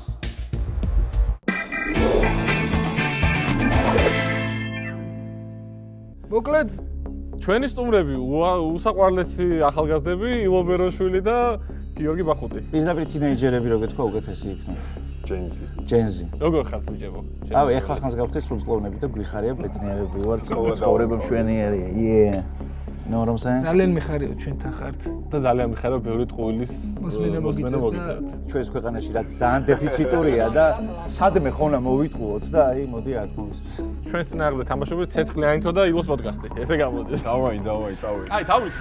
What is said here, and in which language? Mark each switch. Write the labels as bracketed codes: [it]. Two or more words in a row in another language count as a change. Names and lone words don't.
[ka] მოკლედ ჩვენი სტუმრები უსაყვარლესი ახალგაზრდები ილო ბეროშვილი და გიორგი ბახუტი. პირდაპირ თინეიჯერები რო გეთქვა უკეთესი იქნება. ჯენზი. როგორ ხართ ბიჭებო? ავი ეხლა ხანს გავხდით სრულწლოვნები და გვიხარია ბედნიერები ვარ ცხოვრება მშვენიერია. იე. [en] know what I'm saying? [ka] ძალიან მიხარია ჩვენთან ხართ. და ძალიან მიხარია ბევრი ტყუილის მოსმენა მოგიწევთ. ჩვენს ქვეყანაში რაც ძალიან დეფიციტურია და სადმე ხონა მოვიტყუოთ და აი მოდი აქ მოვისმენთ. ჩვენს წინააღმდეგ თამაშობთ ცეცხლიანითო და ილოს პოდკასტი. ესე გამოდის. დავაი, წავიდე. აი, დავიწყე.